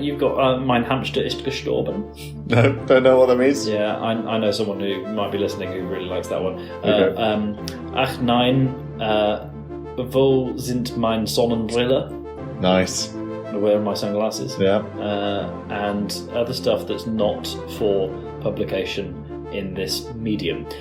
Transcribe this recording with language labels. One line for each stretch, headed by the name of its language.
English: You've got
German: mein Hamster ist gestorben.
English: No, don't know what that means. Yeah, I know someone who might be listening who really likes that one. Okay.
German: Ach nein, wo sind meine Sonnenbrille?
English: Nice. Where are my sunglasses? Yeah. And other stuff that's not for publication in this medium.